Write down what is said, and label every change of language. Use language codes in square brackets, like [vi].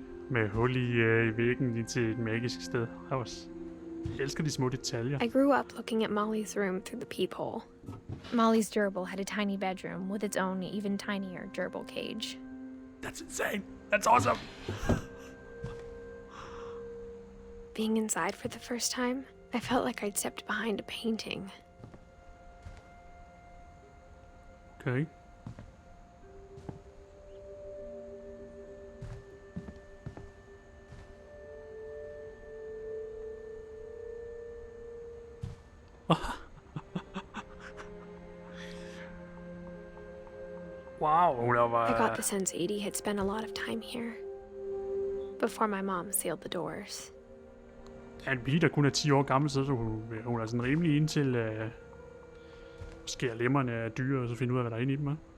[da] Med hul i væggen lige til et magisk sted. Jeg elsker de små detaljer. [en] I grew up looking at Molly's room through the peephole. Molly's gerbil had a tiny bedroom with its own even tinier gerbil cage. That's insane. That's awesome. Being inside for the first time, I felt like I'd stepped behind a painting. Okay. Wow, I got the sense Edie had spent a lot of time here before my mom sealed the doors. [da] En pige, der kun er 10 år gammel, så hun er sådan rimelig indtil skære lemmerne af dyr, og så finde ud af, hvad der er inde i dem.